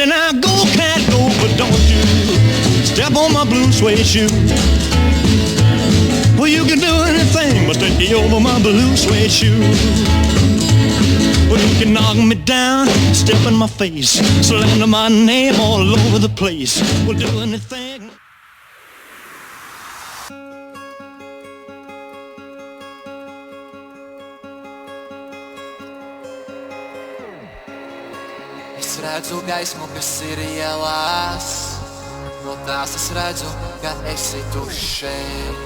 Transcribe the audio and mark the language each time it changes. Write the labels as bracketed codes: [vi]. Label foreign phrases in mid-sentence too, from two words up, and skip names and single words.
[en] Now go, cat, go, but don't you step on my blue suede shoe. Well, you can do anything but take me over my blue suede shoe. Well, you can knock me down, step in my face, slander my name all over the place. We'll do anything. [lv] Es redzu gaismu, kas ir ielās. No tās es redzu, ka esi tu šeit.